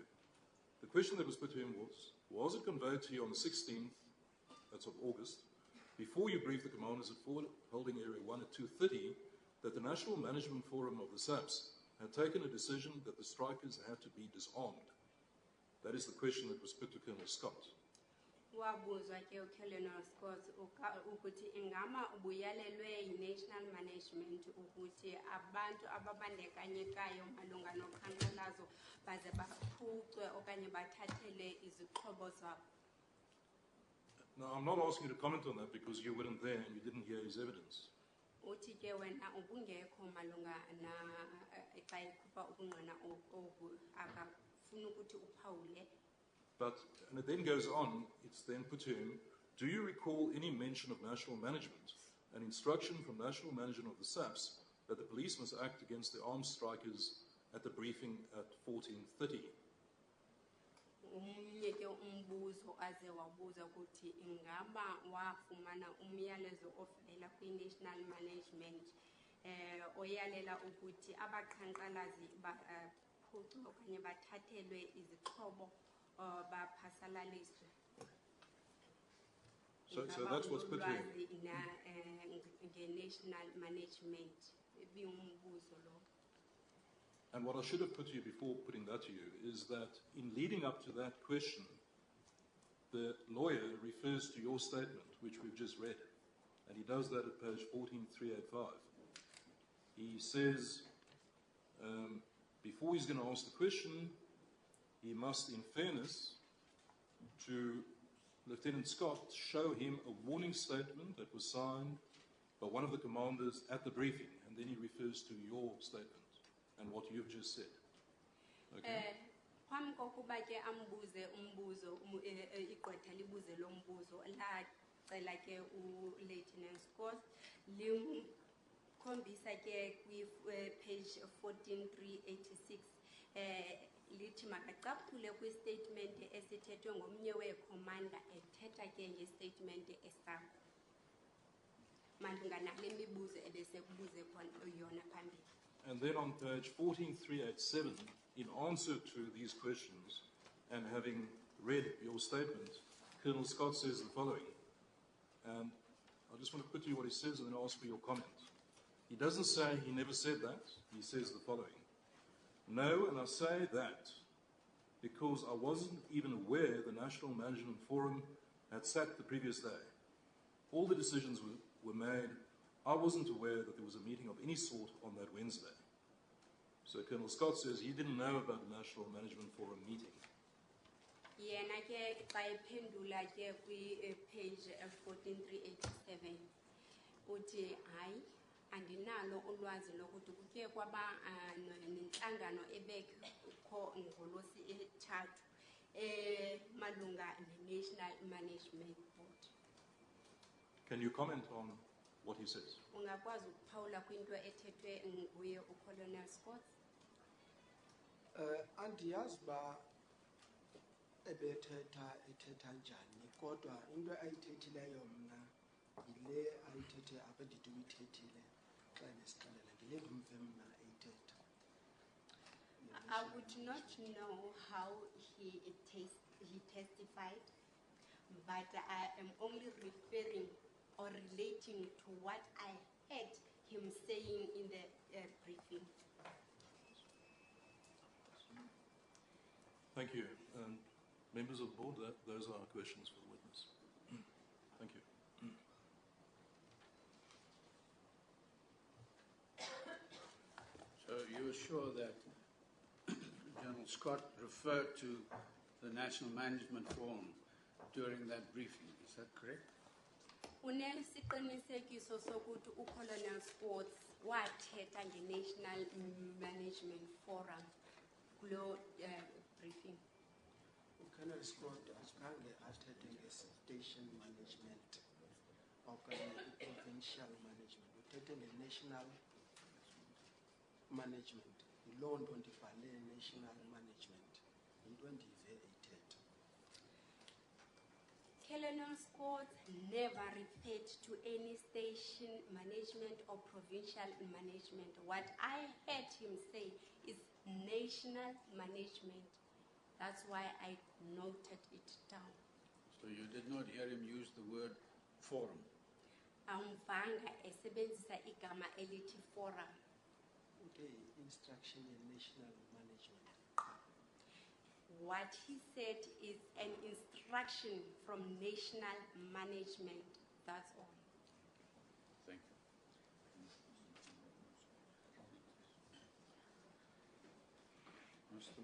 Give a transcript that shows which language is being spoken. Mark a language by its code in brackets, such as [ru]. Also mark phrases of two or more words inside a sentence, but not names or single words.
[en] The question that was put to him was it conveyed to you on the 16th, that's of August, before you briefed the commanders at Forward Holding Area 1 at 2:30, that the National Management Forum of the SABC had taken a decision that the strikers had to be disarmed? That is the question that was put to Colonel Scott. [xh] Wabuzwa ke uKellenor Scott ukuthi ingama ubuyalelwe yi- [en] national management [xh] ukuthi abantu ababandekanyekayo malunga noqhankqalazo baze baphucwe okanye bathathele izixhobo zabo. [en] Now, I'm not asking you to comment on that because you weren't there and you didn't hear his evidence. [xh] Uthi ke wena ubungekho malunga na xa ikhupha ubungqina obu akafuna ukuthi uphawule. [en] But, and it then goes on, it's then put to him, do you recall any mention of national management, an instruction from national management of the SABC that the police must act against the armed strikers at the briefing at 14:30? [xh] Umnye ke umbuzo aze wabuza ukuthi ingaba wafumana umyalezo ovela kwi- [en] national management [xh] oyalela ukuthi abaqhankqalazi baphucwe okanye bathathelwe izixhobo baphasalaliswe. [en] So that's what's put here. National management [xh] umbuzo lo. [en] And what I should have put to you before putting that to you is that in leading up to that question, the lawyer refers to your statement, which we've just read, and he does that at page 14385. He says, before he's going to ask the question, he must, in fairness to Lieutenant Scott, show him a warning statement that was signed by one of the commanders at the briefing, and then he refers to your statement and what you've just said. Okay? [xh] Phambi kokuba ke ambuze umbuzo igqwetha libuze lo mbuzo lacela ke uLieutenant Scott limkhombisa ke kwi-page 14386 lithi makacaphule kwi-statement esithethwe ngomnye weekhomanda ethetha ke ngestatement esakho malunga nale mibuzo ebesekubuze yona phambili. [en] And then on page 14387, in answer to these questions and having read your statement, Colonel Scott says the following. And I just want to put to you what he says and then ask for your comment. He doesn't say he never said that. He says the following. No, and I say that because I wasn't even aware the National Management Forum had sat the previous day. All the decisions were made. I wasn't aware that there was a meeting of any sort on that Wednesday. So Colonel Scott says he didn't know about the National Management Forum meeting. [xh] Yena ke xa ephendula ke kwi-page 14387 uthi hayi andinalo ulwazi lokuthi kuke kwaba nenhlangano ebekho ngolosi ethathu malunga ne-National Management Board. [en] Can you comment on what he says? [xh] Ungakwazi ukuphawula kwinto ethethwe nguye uColonel Scott? Andiyazi ba ethetha njani kodwa into ayithethileyo mna yile ayithethe apha ndithi uyithethile xa nesixelela ngile ndimve mna eyithetha. [en] I would not know how he testified, but I am only referring or relating to what I heard him saying in the briefing. Thank you. Members of the board, those are our questions for the witness. Thank you. So you are sure that General Scott referred to the National Management Forum during that briefing, is that correct? [xh] Unesiqinisekiso sokuthi uColonel Scott wathetha nge-National Management Forum kulo briefing. Colonel Scott azange athethe nge- [en] station management [xh] okanye i- [en] provincial management, [xh] uthethe nge- [en] national management. [xh] Yiloo nto ndibhale [en] national management, [xh] yinto endive eyithetha. [en] Colonel Scott never referred to any station management or provincial management. What I heard him say is national management. That's why I noted it down. So you did not hear him use the word forum? [xh] Amvanga esebenzisa igama elithi forum. [en] Okay, instruction in national management. What he said is an instruction from national management. That's all. Thank you. Mr.